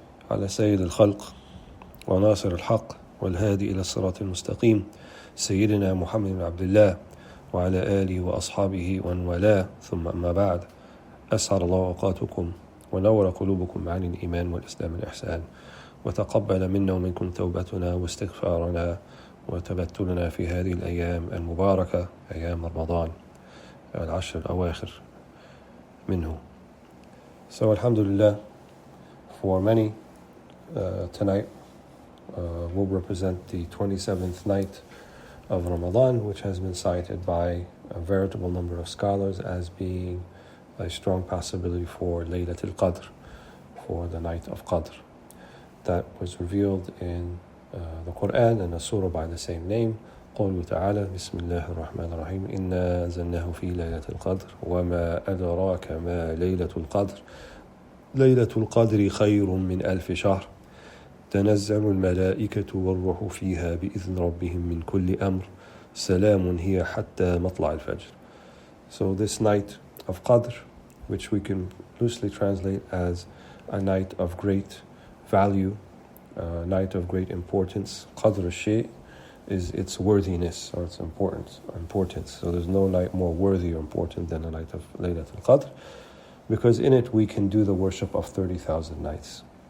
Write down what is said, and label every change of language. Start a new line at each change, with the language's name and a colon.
Arabic: على سيد الخلق وناصر الحق والهادي إلى الصراط المستقيم سيدنا محمد بن عبد الله وعلى آله وأصحابه ومن والاه ثم أما بعد أسعد الله أوقاتكم ونور قلوبكم عن الإيمان والإسلام والإحسان وتقبل منا ومنكم توبتنا واستغفارنا وتبتلنا في هذه الأيام المباركة أيام رمضان العشر الأواخر منه.
English: So alhamdulillah, for many tonight will represent the 27th night of Ramadan, which has been cited by a veritable number of scholars as being a strong possibility for Laylat al-Qadr, for the night of Qadr, that was revealed in the Quran and a surah by the same name.
Arabic: قوله تعالى بسم الله الرحمن الرحيم إنا أنزلناه في ليلة القدر وما أدراك ما ليلة القدر ليلة القدر خير من 1000 شهر تنزل الملائكة والروح فيها بإذن ربهم من كل أمر سلام هي حتى مطلع الفجر.
English: So this night of Qadr, which we can loosely translate as a night of great value, a night of great importance. Qadr al-Shay is its worthiness or its importance. So there's no night more worthy or important than the night of Laylat al-Qadr, because in it we can do the worship of 30,000 nights.